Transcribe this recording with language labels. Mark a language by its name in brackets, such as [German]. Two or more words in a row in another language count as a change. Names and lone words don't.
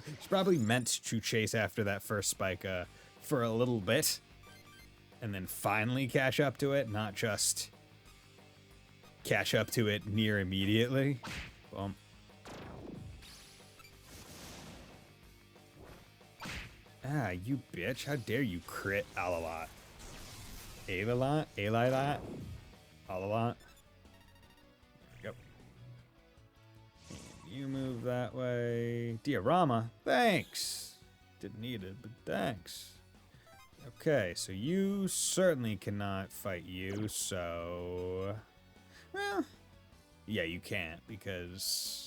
[English] It's probably meant to chase after that first Spica for a little bit and then finally catch up to it, not just catch up to it near immediately. Boom. Ah, you bitch. How dare you crit Alalot. Alalot? Alilot? Alalot? Yep. And you move that way. Diorama? Thanks. Didn't need it, but thanks. Okay, so you certainly cannot fight you, so... Well, yeah, you can't, because...